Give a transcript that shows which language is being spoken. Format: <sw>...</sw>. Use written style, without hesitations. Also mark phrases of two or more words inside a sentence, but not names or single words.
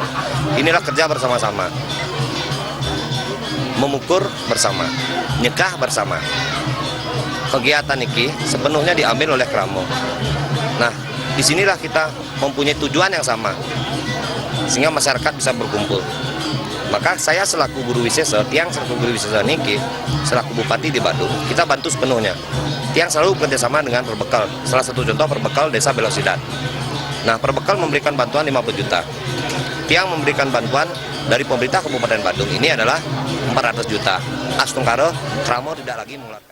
<id>Inilah kerja bersama-sama, memukur bersama, nyekah bersama. Kegiatan niki sepenuhnya diambil oleh Kramo. Nah, disinilah kita mempunyai tujuan yang sama sehingga masyarakat bisa berkumpul. Maka saya selaku guru wisesa, Tiang selaku guru wisesa niki, selaku Bupati di Badung, kita bantu sepenuhnya. Tiang selalu bekerjasama dengan Perbekal. Salah satu contoh Perbekal Desa Belok Sidan. Nah, Perbekal memberikan bantuan 50 juta. Tiang memberikan bantuan dari pemerintah Kabupaten Badung ini adalah 400 juta. Astungkaro, Kramo tidak lagi mengeluarkan.</id>